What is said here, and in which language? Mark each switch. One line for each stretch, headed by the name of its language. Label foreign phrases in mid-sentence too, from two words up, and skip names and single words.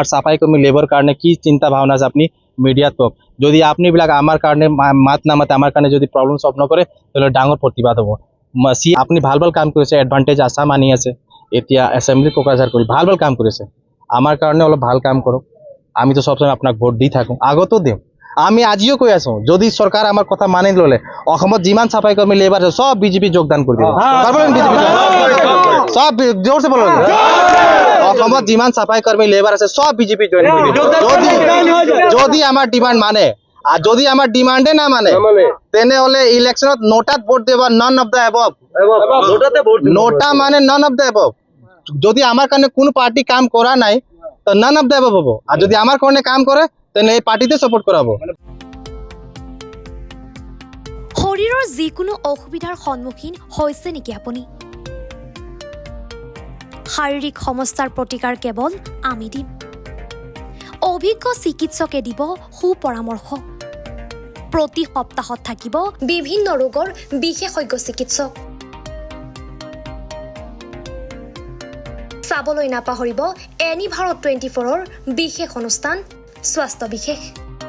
Assamese: চাফাই কৰ্মী লেবাৰ কাৰণে কি চিন্তা ভাৱনা আছে আপুনি মিডিয়াত কওক যদি আপুনিবিলাক আমাৰ কাৰণে মাত নামাতে আমাৰ কাৰণে যদি প্ৰব্লেম সলভ নকৰে তেতিয়াহ'লে ডাঙৰ প্ৰতিবাদ হ'ব আপুনি ভাল কাম কৰিছে এডভান্টেজ আছাম আনি আছে এতিয়া এছেম্বলি কোকৰাঝাৰ কৰি ভাল কাম কৰিছে আমাৰ কাৰণে অলপ ভাল কাম কৰক আমিতো সবসময় আপোনাক ভোট দি থাকোঁ আগতো দিম আমি আজিও কৈ আছোঁ যদি চৰকাৰ আমাৰ কথা মানি ল'লে অসমত যিমান চাফাই কৰ্মী লেবাৰ আছে সব বিজেপি যোগদান কৰি দিব
Hindi: सब ज़ोर से बोलो
Assamese: অসমত যিমান চাফাই কৰ্মী লেবাৰ আছে সব বিজেপি জইন কৰি দিব যদি আমাৰ ডিমান্ড মানে আর যদি আমার ডিমান্ডে না মানে তেনেহলে ইলেকশনত নোটাত ভোট দেব
English: none of the above
Assamese: নোটা মানে
English: none of the above
Assamese: যদি আমার কারণে কোন পার্টি কাম করা নাই তো
English: none of the above
Assamese: হবো আর যদি আমার কারণে কাম করে তেনে এই পার্টিতে সাপোর্ট কৰাব শৰীৰৰ যিকোনো অসুবিধাৰ সন্মুখীন হৈছে নেকি আপুনি শাৰীৰিক সমস্যাৰ প্ৰতিকাৰ কেৱল আমি দিম অভিজ্ঞ চিকিৎসকে দিব সুপৰামৰ্শ প্ৰতি সপ্তাহত থাকিব বিভিন্ন ৰোগৰ বিশেষজ্ঞ চিকিৎসক চাবলৈ নাপাহৰিব এনি ভাৰত 24ৰ বিশেষ অনুষ্ঠান স্বাস্থ্য বিশেষ